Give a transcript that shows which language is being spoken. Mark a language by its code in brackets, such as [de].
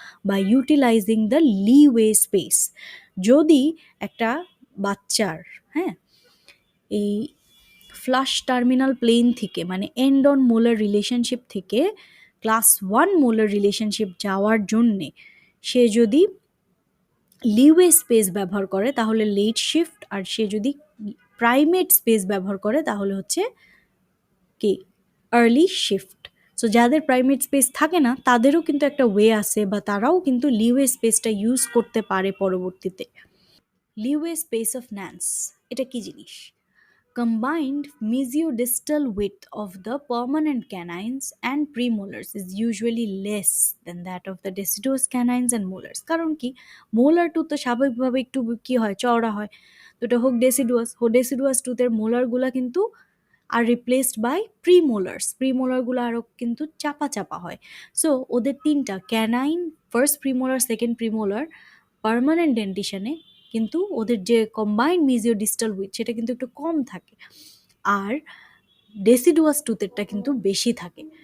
[en] By utilising the leeway space. [bn] যদি একটা বাচ্চার, হ্যাঁ, এই ফ্লাশ টার্মিনাল প্লেন থেকে মানে এন্ড অন মোলার রিলেশনশিপ থেকে ক্লাস ওয়ান মোলার রিলেশনশিপ যাওয়ার জন্যে সে যদি লিওয়ে স্পেস ব্যবহার করে তাহলে লেট শিফট, আর সে যদি প্রাইমেট স্পেস ব্যবহার করে তাহলে হচ্ছে কি আর্লি শিফট। সো যাদের প্রাইমেট স্পেস থাকে না তাদেরও কিন্তু একটা ওয়ে আছে বা তারাও কিন্তু লিওয়ে স্পেসটা ইউজ করতে পারে পরবর্তীতে। লিওয়ে স্পেস অফ ন্যান্স এটা কি জিনিস? [en] Combined mesiodistal width of the permanent canines and premolars is usually less than that of the deciduous canines and molars. [bn] কারণ কি, মোলার টুথ তো স্বাভাবিকভাবে একটু কি হয়, চওড়া হয়। তো এটা হোক ডেসিডুয়াস টুথের মোলারগুলা কিন্তু আর রিপ্লেসড বাই প্রিমোলারগুলো আরও কিন্তু চাপা চাপা হয়। সো ওদের তিনটা canine, first premolar, second premolar, permanent ডেন্টিশনে কিন্তু ওদের যে কম্বাইন্ড মিজিও ডিস্টাল উইথ সেটা কিন্তু একটু কম থাকে, আর ডেসিডুয়াস টুথেরটা কিন্তু বেশি থাকে।